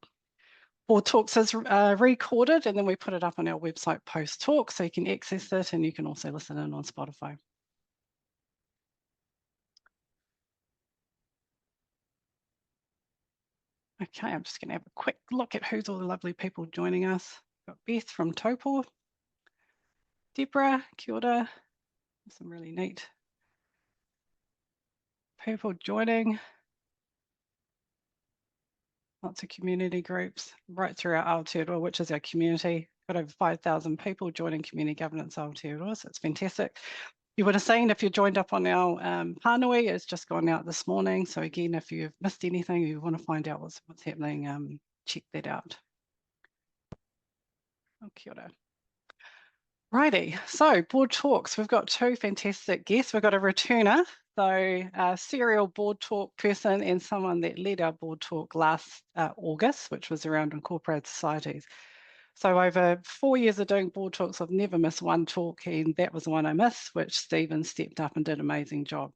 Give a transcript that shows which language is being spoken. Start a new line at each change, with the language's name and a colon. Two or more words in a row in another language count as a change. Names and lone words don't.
English: Board Talks is recorded and then we put it up on our website post-talk, so you can access it and you can also listen in on Spotify. Okay, I'm just going to have a quick look at who's all the lovely people joining us. We've got Beth from Taupo, Deborah,
Māori: kia ora.
English: Some really neat people joining. Lots of community groups right throughout Aotearoa, which is our community. Got over 5,000 people joining Community Governance Aotearoa, so it's fantastic. You would have seen if you joined up on our Pānui, it's just gone out this morning. So again, if you've missed anything, you want to find out what's happening, check that out.
Māori: Oh, kia ora.
English: Righty, so board talks. We've got two fantastic guests. We've got a returner, so a serial board talk person and someone that led our board talk last August, which was around incorporated societies. So over 4 years of doing board talks, I've never missed one talk, and that was the one I missed, which Steven stepped up and did an amazing job.